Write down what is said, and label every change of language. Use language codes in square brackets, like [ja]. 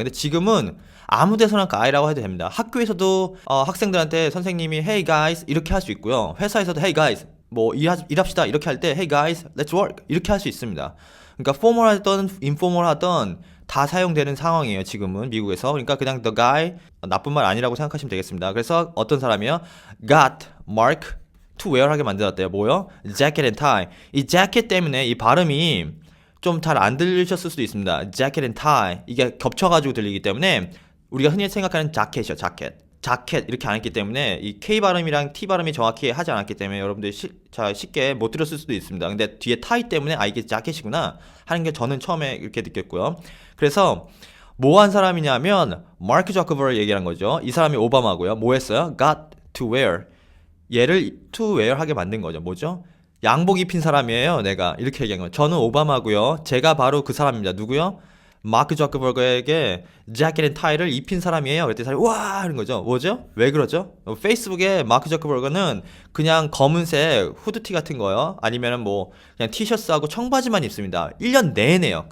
[ko] 근데 지금은 아무 데서나 guy라고 해도 됩니다. 학교에서도 학생들한테 선생님이 [en] hey guys [ko] 이렇게 할 수 있고요. 회사에서도 hey guys 뭐 일합시다 이렇게 할 때 [en] hey guys let's work [ko] 이렇게 할 수 있습니다. 그러니까 포멀하던 인포멀하던 다 사용되는 상황이에요. 지금은 미국에서. 그러니까 그냥 the guy 나쁜 말 아니라고 생각하시면 되겠습니다. 그래서 어떤 사람이요? [en] got Mark to wear [ko] 하게 만들었대요. 뭐요? [en] jacket and tie. [ko] 이 jacket 때문에 이 발음이 좀 잘 안 들리셨을 수도 있습니다. jacket and tie 이게 겹쳐가지고 들리기 때문에 우리가 흔히 생각하는 자켓이요. 자켓 이렇게 안 했기 때문에 이 K 발음이랑 T 발음이 정확히 하지 않았기 때문에 여러분들이 쉽게 못 들었을 수도 있습니다. 근데 뒤에 타이 때문에 이게 자켓이구나 하는 게 저는 처음에 이렇게 느꼈고요. 그래서 뭐 한 사람이냐면 마크 저커버그 얘기한 거죠. 이 사람이 오바마고요. 뭐 했어요? [en] got to wear [ko] 얘를 [en] to wear [ko] 하게 만든 거죠. 뭐죠? 양복 입힌 사람이에요. 내가 이렇게 얘기한 거예요. 저는 오바마고요. 제가 바로 그 사람입니다. 누구요? 마크 저커버그에게 자켓 앤 타이를 입힌 사람이에요. 그랬더니 사람이 와 하는 거죠. 뭐죠? 왜 그러죠? 페이스북에 마크 저커버그는 그냥 검은색 후드티 같은 거요. 아니면은 뭐 그냥 티셔츠하고 청바지만 입습니다. 1년 내내요.